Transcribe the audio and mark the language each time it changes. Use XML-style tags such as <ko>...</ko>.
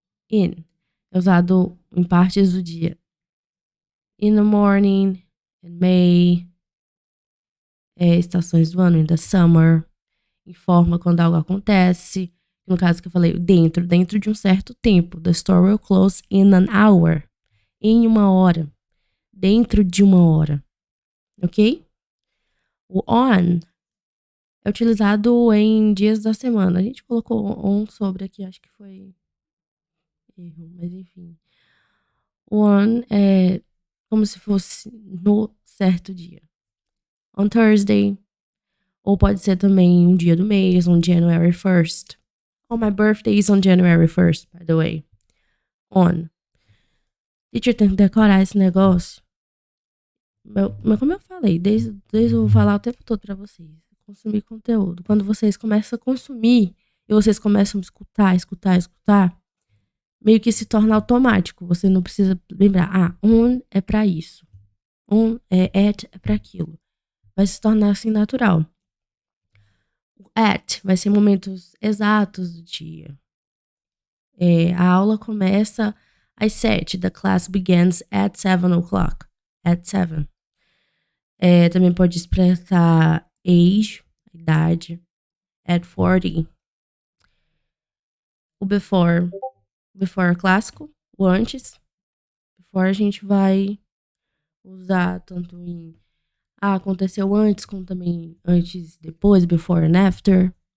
<pt>In é usado em partes do dia.</pt> <en>In the morning, in May,</en> <pt>estações do ano,</pt> <en>in the summer,</en> <pt>informa quando algo acontece. No caso que eu falei, dentro de um certo tempo.</pt> <en>The store will close in an hour.</en> <pt>Em uma hora. Dentro de uma hora. Ok? O on é utilizado em dias da semana. A gente colocou on sobre aqui, acho que foi erro, mas enfim. O on é como se fosse no certo dia.</pt> <en>On Thursday.</en> <pt>Ou pode ser também um dia do mês,</pt> <en>on January 1st. Oh, my birthday is on January 1st, by the way. On.</en> <pt>Teacher, tem que decorar esse negócio. Mas como eu falei, desde eu vou falar o tempo todo pra vocês. Consumir conteúdo. Quando vocês começam a consumir e vocês começam a escutar, meio que se torna automático. Você não precisa lembrar, on é pra isso. On at é pra aquilo. Vai se tornar assim natural. O at vai ser momentos exatos do dia. A aula começa às 7.</pt> <en>The class begins at 7 o'clock. At 7.</en> <pt>Também pode expressar age, idade.</pt> <en>At 40.</en> <pt>O before. Before é clássico. O antes. Before a gente vai usar tanto em aconteceu antes, como também antes, depois,</pt> <en>before and after.</en>